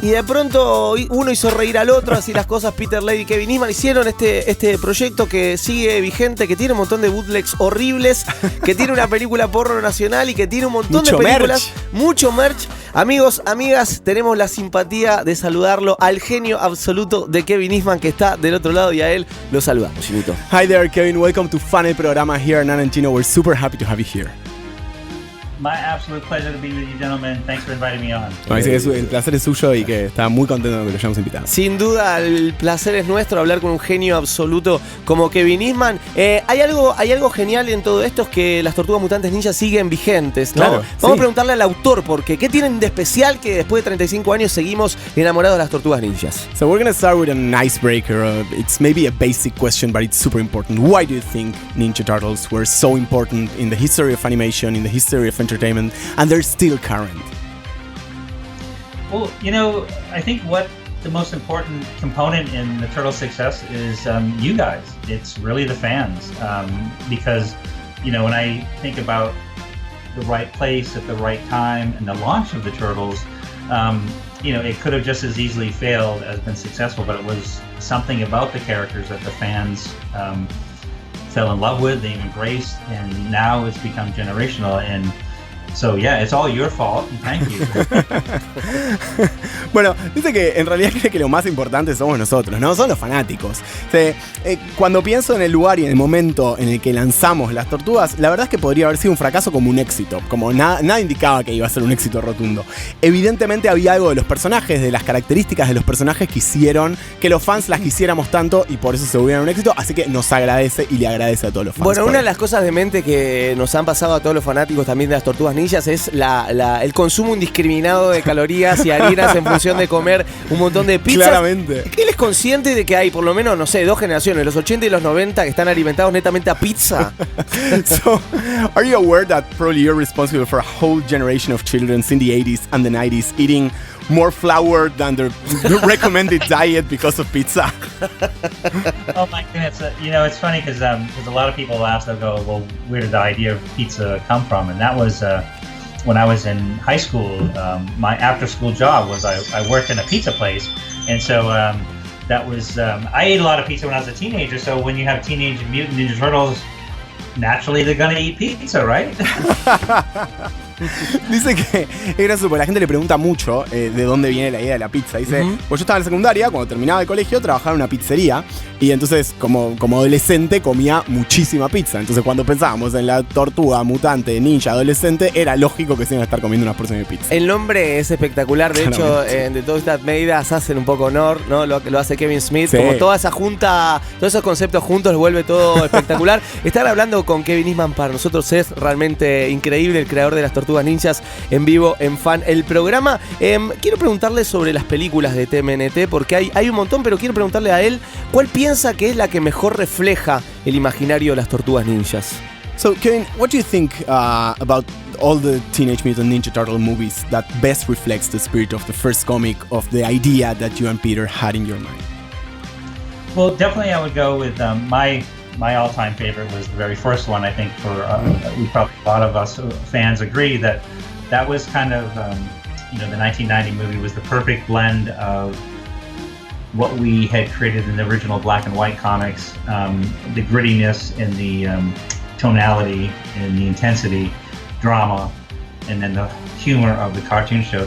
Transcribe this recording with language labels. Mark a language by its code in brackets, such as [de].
[es] Y de pronto uno hizo reír al otro, así las cosas. Peter Laird y Kevin Eastman hicieron este proyecto que sigue vigente, que tiene un montón de bootlegs horribles, que tiene una película porno nacional y que tiene un montón Mucho de películas, merch. mucho merch. Amigos, amigas, tenemos la simpatía de saludarlo al genio absoluto de Kevin Eastman, que está del otro lado, y a él lo saludamos, Chinito. [en] Hi there, Kevin. Welcome to Fan, el programa here in Argentina. We're super happy to have you here. My absolute pleasure to be with you, gentlemen. Thanks for inviting me on. [es] No, dice que el placer es suyo y que está muy contento de que lo hayamos invitado. Sin duda, el placer es nuestro hablar con un genio absoluto como Kevin Eastman. Hay algo genial en todo esto, es que las Tortugas Mutantes Ninjas siguen vigentes, ¿no? Claro, Vamos sí. a preguntarle al autor, porque ¿qué tienen de especial que después de 35 años seguimos enamorados de las Tortugas Ninjas? [en] So we're gonna start with an icebreaker. It's maybe a basic question, but it's super important. Why do you think Ninja Turtles were so important in the history of animation, in the history of entertainment, and they're still current? Well, you know, I think what the most important component in the Turtles' success is you guys. It's really the fans. Because, you know, when I think about the right place at the right time and the launch of the Turtles, you know, it could have just as easily failed as been successful, but it was something about the characters that the fans fell in love with, they embraced, and now it's become generational. And so, yeah, it's all your fault, and thank you. [es] Bueno, dice que en realidad cree que lo más importante somos nosotros, ¿no? Son los fanáticos. Cuando pienso en el lugar y en el momento en el que lanzamos Las Tortugas, la verdad es que podría haber sido un fracaso como un éxito. Como nada indicaba que iba a ser un éxito rotundo. Evidentemente había algo de los personajes, de las características de los personajes que hicieron que los fans las quisiéramos tanto y por eso se volvieron un éxito. Así que nos agradece y le agradece a todos los fans. Bueno, una de las cosas de mente que nos han pasado a todos los fanáticos también de las Tortugas Ninjas es el consumo indiscriminado de calorías y harinas en función de comer un montón de pizzas. Claramente. ¿Él es consciente de que hay por lo menos, no sé, dos generaciones, los 80 y los 90, que están alimentados netamente a pizza? [en] So, are you aware that probably you're responsible for a whole generation of children in the 80s and the 90s eating more flour than their recommended diet because of pizza? Oh my goodness! You know, it's funny because a lot of people ask, they'll go, "Well, where did the idea of pizza come from?" And that was when I was in high school. My after-school job was I worked in a pizza place, and so that was I ate a lot of pizza when I was a teenager. So when you have Teenage Mutant Ninja Turtles, naturally they're gonna eat pizza, right? [es] Dice que es gracioso porque la gente le pregunta mucho de dónde viene la idea de la pizza. Dice, pues yo estaba en la secundaria, cuando terminaba el colegio, trabajaba en una pizzería y entonces como adolescente comía muchísima pizza. Entonces cuando pensábamos en la tortuga mutante ninja adolescente, era lógico que se iban a estar comiendo unas porciones de pizza. El nombre es espectacular, de hecho, de todas estas medidas hacen un poco honor, ¿no? Lo hace Kevin Smith, Sí. como toda esa junta, todos esos conceptos juntos, lo vuelve todo espectacular. Estar hablando con Kevin Eastman para nosotros es realmente increíble, el creador de las Tortugas Ninjas, en vivo en Fan, el programa. Quiero preguntarle sobre las películas de TMNT, porque hay un montón, pero quiero preguntarle a él, ¿cuál piensa que es la que mejor refleja el imaginario de las Tortugas Ninjas? [en] So, Kevin, what do you think about all the Teenage Mutant Ninja Turtle movies that best reflects the spirit of the first comic, of the idea that you and Peter had in your mind? Well, definitely I would go with my all-time favorite was the very first one. I think we probably a lot of us fans agree that was kind of you know, the 1990 movie was the perfect blend of what we had created in the original black and white comics, the grittiness and the tonality and the intensity, drama, and then the humor of the cartoon show.